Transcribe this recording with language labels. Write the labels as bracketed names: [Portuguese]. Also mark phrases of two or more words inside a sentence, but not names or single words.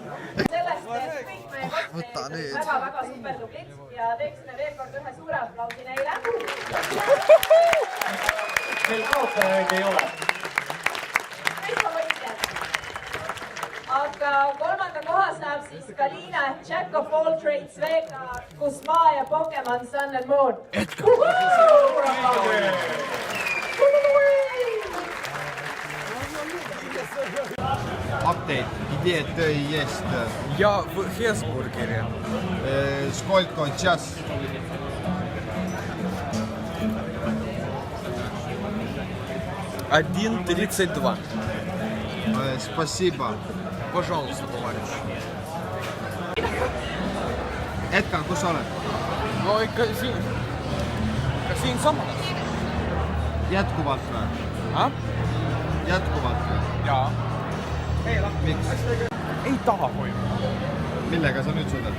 [Estonian] Sellest, et kõik meie cosplayerid on väga super tublid ja teeksime veel kord ühe suure aplausi neile. Meil kaotajaid ei ole. Aga kolmanda koha saab siis Kalina [English] Jack of all trades [Estonian] Vega, Kusma ja Pokemon Sun and Moon. Update, idee töö jest. [Russian] Ja в Хесбургере. Сколько час? 1:32. Спасибо. Пожалуйста, товарищ. [Estonian] Edgar, kus sa oled? Ma no ikka siin samas. Jätkuvalt või? Jätkuvalt või? Jaa. Miks? Ei taha koju. Millega sa nüüd sõidad?